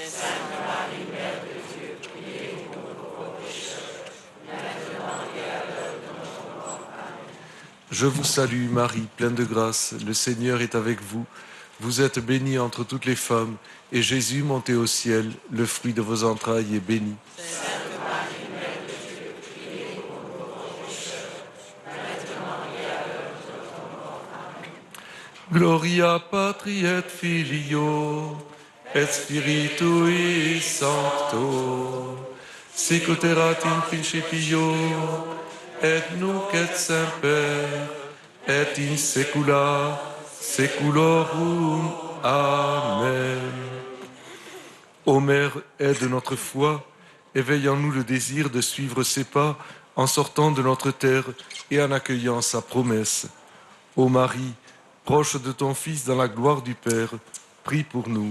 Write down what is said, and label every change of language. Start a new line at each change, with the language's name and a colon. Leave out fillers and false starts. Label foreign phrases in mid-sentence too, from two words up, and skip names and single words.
French: Je vous salue Marie, pleine de grâce, le Seigneur est avec vous. Vous êtes bénie entre toutes les femmes, et Jésus, monté au ciel, le fruit de vos entrailles, est béni.
Latin: Gloria Patri et Filio, et Spiritui Sancto, sicut erat in principio, et nunc et semper, et in saecula saeculorum. Amen.
French: Ô Mère, aide notre foi, éveille en nous le désir de suivre ses pas en sortant de notre terre et en accueillant sa promesse. Ô Marie, proche de ton Fils dans la gloire du Père, prie pour nous.